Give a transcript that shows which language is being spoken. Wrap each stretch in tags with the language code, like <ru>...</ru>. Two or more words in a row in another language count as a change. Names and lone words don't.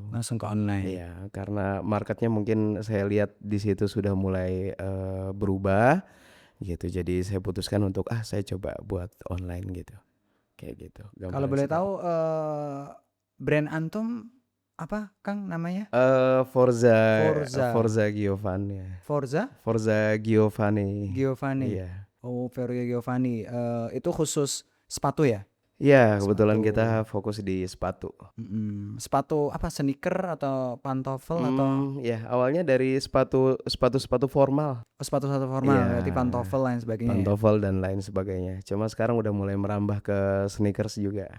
<id>langsung ke online. Iya, karena marketnya mungkin saya lihat di situ sudah mulai berubah gitu. Jadi saya putuskan untuk saya coba buat online gitu. Kayak gitu, Kalau gambaran boleh singkat. tahu brand antum apa Kang namanya? Forza Forza. Forza Giovanni. Forza Forza Giovanni. Giovanni. Iya. Oh, Forza Giovanni. Itu khusus sepatu ya? Iya, kebetulan Sepatu. kita fokus di sepatu. Sepatu apa? Sneaker atau pantofel atau Ya awalnya dari sepatu formal. sepatu formal? Iya, Berarti pantofel lain sebagainya ya? pantofel dan lain sebagainya. Cuma sekarang udah mulai merambah ke sneakers juga.</id>